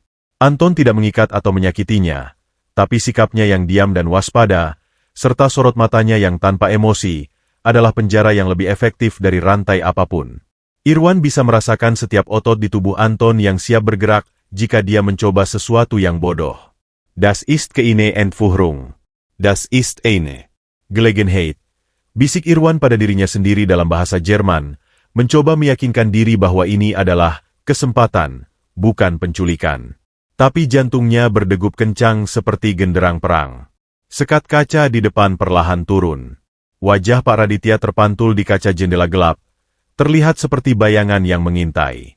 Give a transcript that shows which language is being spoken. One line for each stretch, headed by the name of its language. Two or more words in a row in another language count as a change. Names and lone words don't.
Indonesian: Anton tidak mengikat atau menyakitinya, tapi sikapnya yang diam dan waspada, serta sorot matanya yang tanpa emosi, adalah penjara yang lebih efektif dari rantai apapun. Irwan bisa merasakan setiap otot di tubuh Anton yang siap bergerak jika dia mencoba sesuatu yang bodoh.
German: Das ist keine Entführung. Das ist eine Gelegenheit.
Indonesian: Bisik Irwan pada dirinya sendiri dalam bahasa Jerman, mencoba meyakinkan diri bahwa ini adalah kesempatan, bukan penculikan. Tapi jantungnya berdegup kencang seperti genderang perang. Sekat kaca di depan perlahan turun. Wajah Pak Raditya terpantul di kaca jendela gelap, terlihat seperti bayangan yang mengintai.